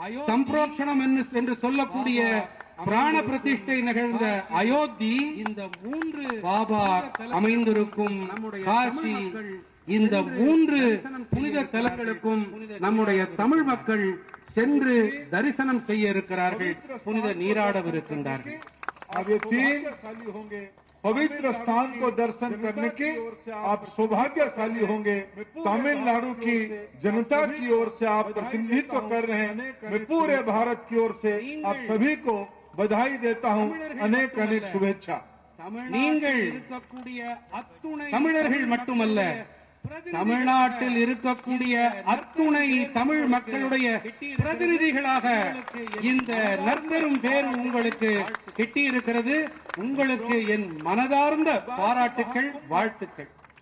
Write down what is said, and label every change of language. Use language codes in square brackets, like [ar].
[ta] சம்பிரோக்ஷணம் என்று சொல்லக்கூடிய பிராண பிரதிஷ்டை நிகழ்ந்த அயோத்தி, இந்த 3 பாபா அமைந்திருக்கும் காசி, இந்த 3 புனித தலங்களுக்கும் நம்முடைய தமிழ் மக்கள் சென்று தரிசனம் செய்ய இருக்கிறார்கள், புனித நீராடவிருக்கின்றார்கள். [hi] अब ये 3 पवित्र स्थान को दर्शन करने की आप सौभाग्यशाली होंगे। तमिलनाडु की जनता की ओर से आप प्रतिनिधित्व कर रहे हैं। मैं पूरे भारत की ओर से आप सभी को बधाई देता हूं, अनेक अनेक शुभेच्छा। [ta] நீங்கள் தமிழர்கள் மட்டுமல்ல, தமிழ்நாட்டில் இருக்கக்கூடிய அத்துணை தமிழ் மக்களுடைய பிரதிநிதிகளாக இந்த நற்பெரும் பேர் உங்களுக்கு கிட்டியிருக்கிறது. உங்களுக்கு என் மனதார்ந்த பாராட்டுக்கள், வாழ்த்துக்கள்.